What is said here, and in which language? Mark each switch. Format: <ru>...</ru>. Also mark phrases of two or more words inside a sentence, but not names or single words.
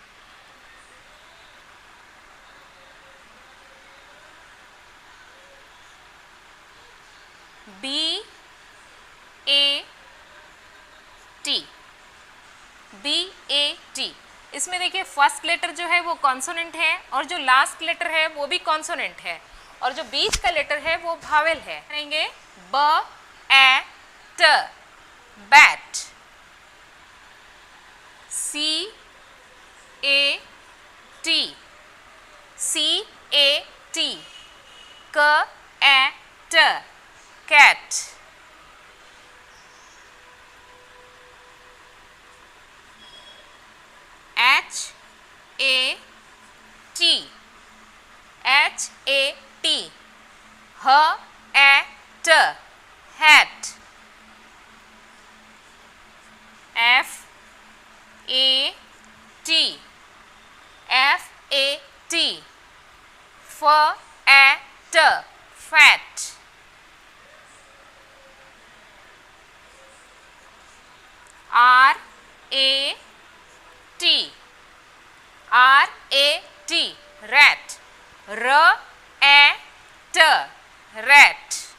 <en>B A T, B A T।</en> <hi>इसमें देखिए</hi> <en>first letter</en> <hi>जो है वो कॉन्सोनेंट है और जो</hi> <en>last letter</en> <hi>है वो भी कॉन्सोनेंट है, और जो बीच का लेटर है वो वावेल है। करेंगे ब ए ट, बैट।</hi> <en>C A T, C A T,</en> <hi>क ए ट,</hi> <en>cat। H A T, H A T,</en> <hi>ह ए ट,</hi> <en>hat। F A T, F A T,</en> <hi>फ ए ट,</hi> <en>fat। R A T, R A T, rat।</en> <hi>र ए ट, rat।</hi>